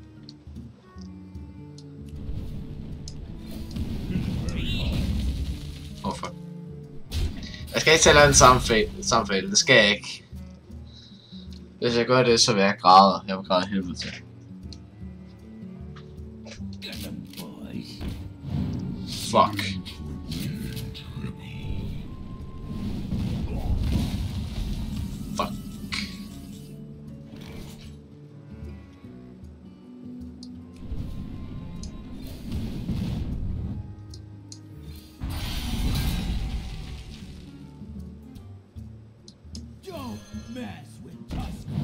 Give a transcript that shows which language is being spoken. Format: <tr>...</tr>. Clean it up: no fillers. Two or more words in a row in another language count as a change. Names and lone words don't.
<en>Oh fuck.</en> <da>Jeg skal ikke tælle en sammenfælde, det skal jeg ikke. Hvis jeg gør det, så vil jeg græde. Jeg vil græde helvede til. Fuck. Fuck.</da> <en>Don't mess with Tusk.</en>